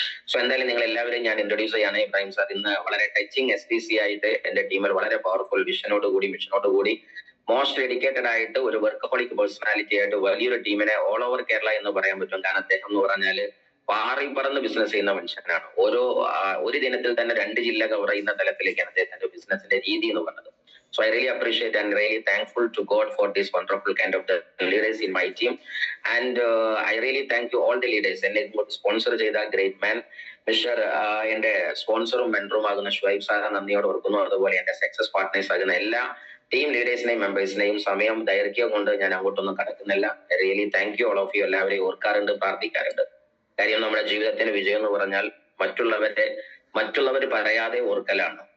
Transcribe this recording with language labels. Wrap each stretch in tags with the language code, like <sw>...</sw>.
<ml>So എന്തായാലും നിങ്ങൾ എല്ലാവരും ഞാൻ ഇൻട്രൊഡ്യൂസ് ചെയ്യാണ്. ഇബ്രാഹിം സാർ ഇന്ന് വളരെ ടച്ചിങ് SPC ആയിട്ട് എന്റെ ടീമിൽ വളരെ പവർഫുൾ വിഷനോട് കൂടി മിഷനോട് കൂടി മോസ്റ്റ് ഡെഡിക്കേറ്റഡ് ആയിട്ട് ഒരു വർക്കഹോളിക് പേഴ്സണാലിറ്റി ആയിട്ട് വലിയൊരു ടീമിനെ ഓൾ ഓവർ കേരള എന്ന് പറയാൻ പറ്റും. കാരണം അദ്ദേഹം എന്ന് പറഞ്ഞാൽ പാറി പറന്ന് ബിസിനസ് ചെയ്യുന്ന മനുഷ്യനാണ്. ഒരു ദിനത്തിൽ തന്നെ 2 ജില്ല കവർ ചെയ്യുന്ന തലത്തിലേക്കാണ് അദ്ദേഹത്തിന്റെ ബിസിനസിന്റെ രീതി എന്ന് പറഞ്ഞത്.</ml> <en>So I really appreciate and really thankful to God for this wonderful kind of the leaders in my team. And I really thank you all the leaders.</en> <ml>എന്നെ സ്പോൺസർ ചെയ്ത ഗ്രേറ്റ് മാൻ മിസ്റ്റർ എന്റെ സ്പോൺസറും മെന്ററും ആകുന്ന ഷുഹൈബ് സാറെ നന്ദിയോട് ഓർക്കുന്നു. അതുപോലെ എന്റെ സക്സസ് പാർട്ട്നേഴ്സ് ആകുന്ന എല്ലാ ടീം ലീഡേഴ്സിനെയും മെമ്പേഴ്സിനെയും സമയം ദൈർഘ്യം കൊണ്ട് ഞാൻ അങ്ങോട്ടൊന്നും കടക്കുന്നില്ല.</ml> <en>Really thank you all of you.</en> <ml>എല്ലാവരെയും ഓർക്കാറുണ്ട്, പ്രാർത്ഥിക്കാറുണ്ട്. കാര്യം നമ്മുടെ ജീവിതത്തിന് വിജയം എന്ന് പറഞ്ഞാൽ മറ്റുള്ളവർ പറയാതെ ഓർക്കലാണ്.</ml>